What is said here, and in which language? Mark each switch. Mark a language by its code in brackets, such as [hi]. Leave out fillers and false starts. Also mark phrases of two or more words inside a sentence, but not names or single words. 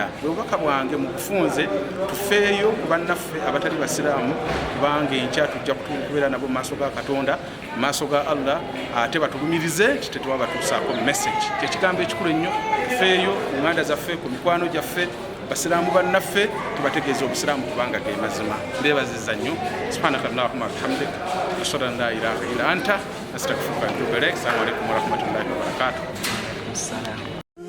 [lg] Bwe bubaka bwange mu kufunze tufeeyo ku bannaffe abatali basiraamu, kubanga enkya tujja kubeera nabo mu maaso ga Katonda, mu maaso ga Allah, ate batulumirize nti tetuba batuusaako message. Kyekigambo ekikulu ennyo. Tufeeyo ku nganda zaffe, ku mikwano gyaffe, basiraamu bannaffe tubategeeza obusiraamu kubanga ge mazima. Mbeebaziza nnyo. [ar] سبحانك اللهم وبحمدك، أشهد أن لا إله إلا أنت، أستغفرك وأتوب إليك. السلام عليكم ورحمة الله وبركاته.